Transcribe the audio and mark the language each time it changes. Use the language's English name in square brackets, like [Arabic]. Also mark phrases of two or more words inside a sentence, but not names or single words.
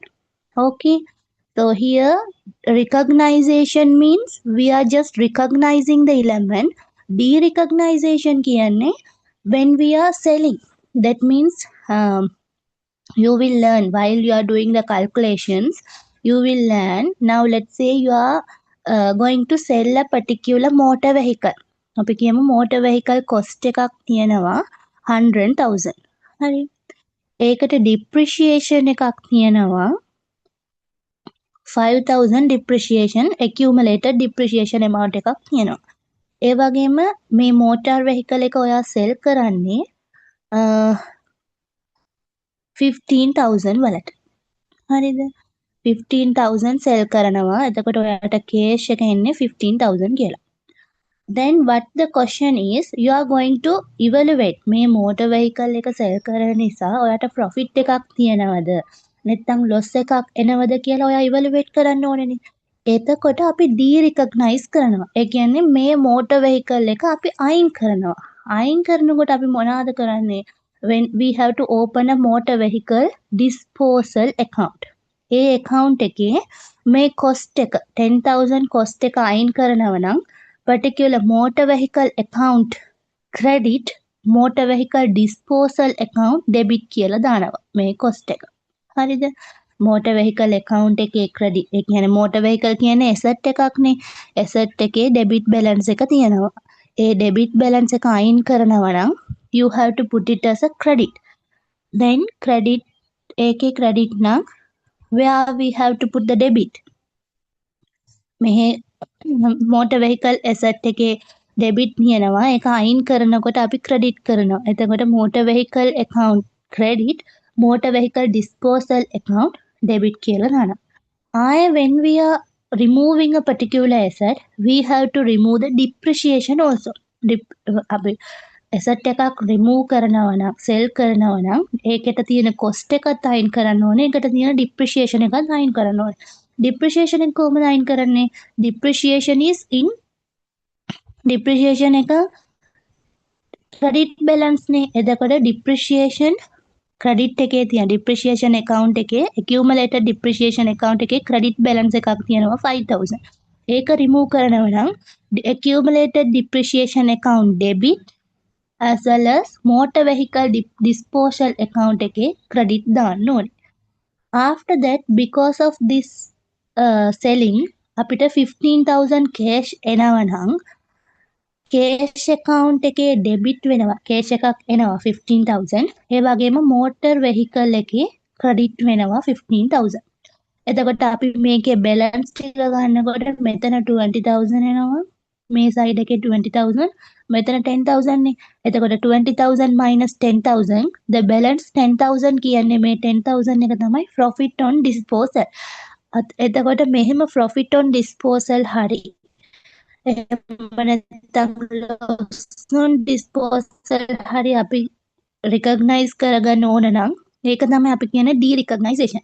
[English] Okay, so here recognition means we are just recognizing the element. Derecognition කියන්නේ when we are selling. That means you will learn while you are doing the calculations. You will learn. Now let's say you are going to sell a particular motor vehicle. [Sinhala] අපි කියමු [English] motor vehicle cost [Sinhala] එකක් තියෙනවා 100,000. හරි. ඒකට depreciation එකක් තියෙනවා 5,000 depreciation, [English] accumulated depreciation amount [Sinhala] එකක් තියෙනවා. ඒ වගේම මේ [English] motor vehicle [Sinhala] එක ඔයා sell කරන්නේ 15,000 වලට. හරිද? 15,000 sell කරනවා. එතකොට ඔයාට cash එක එන්නේ 15,000 කියලා. [English] Then what the question is, you are going to evaluate [Sinhala] මේ [English] motor vehicle [Sinhala] එක sell කරන නිසා ඔයාට profit එකක් තියනවද නැත්නම් loss එකක් එනවද කියලා ඔයා evaluate කරන්න ඕනේනේ. එතකොට අපි de-recognize කරනවා. ඒ කියන්නේ මේ motor vehicle එක අපි අයින් කරනවා. අයින් කරනකොට අපි මොනවද කරන්නේ? [English] When we have to open a motor vehicle disposal account. [Sinhala] ඒ account එකේ මේ cost එක 10,000 cost එක අයින් කරනවා නම් [English] particular motor vehicle account credit, motor vehicle disposal account debit [Sinhala] කියලා දානවා මේ cost එක. හරිද? [English] motor vehicle account [Sinhala] එකේ credit ඒ කියන්නේ [English] motor vehicle [Sinhala] කියන්නේ asset එකක්නේ. [English] asset එකේ debit balance [Sinhala] එක තියෙනවා. ඒ [English] debit balance [Sinhala] එක අයින් කරනවා නම් [English] you have to put it as a credit. Then credit ඒකේ credit නම් where we have to put the debit. [Sinhala] මෙහි motor vehicle asset එකේ debit නියනවා. ඒක අයින් කරනකොට අපි credit කරනවා. එතකොට [English] motor vehicle account credit, motor vehicle disposal account debit [Sinhala] කියලා දානවා. [English] when we are removing a particular asset, we have to remove the depreciation also. [Sinhala] අපි asset එකක් remove කරනවා නම් sell කරනවා නම් ඒකට තියෙන cost එකත් අයින් කරන්න ඕනේ. ඒකට තියෙන depreciation එකත් අයින් කරන්න ඕනේ. depreciation එක කොහොමද අයින් කරන්නේ? [English] depreciation is in depreciation එක credit balance නේ. [Sinhala] එතකොට [English] depreciation credit [Sinhala] එකේ තියෙන [English] depreciation account [Sinhala] එකේ [English] accumulated depreciation account [Sinhala] එකේ [English] credit balance [Sinhala] එකක් තියෙනවා 5,000. ඒක remove කරනවා නම් [English] accumulated depreciation account debit as well as motor vehicle disposal account [Sinhala] එකේ credit දාන්න ඕනේ. [English] After that, because of this selling අපිට 15,000 cash [Sinhala] එනවා නම් [English] cash account එකේ debit වෙනවා. [Sinhala] cash එකක් එනවා 15,000. ඒ වගේම [English] motor vehicle [Sinhala] එකේ credit වෙනවා 15,000. එතකොට අපි මේකේ balance ටික ගන්නකොට මෙතන 20,000 එනවා. මේ side එකේ 20,000, මෙතන 10,000 නේ. එතකොට 20,000 minus 10,000, [English] the balance [Sinhala] 10,000 කියන්නේ මේ 10,000 එක තමයි [English] profit on disposal. [Sinhala] එතකොට මෙහෙම [English] profit on disposal [Sinhala] හරි එහෙම නැත්නම් [English] loss on disposal [Sinhala] හරි අපි recognize කරගන්න ඕන නම් ඒක තමයි අපි කියන්නේ de-recognition.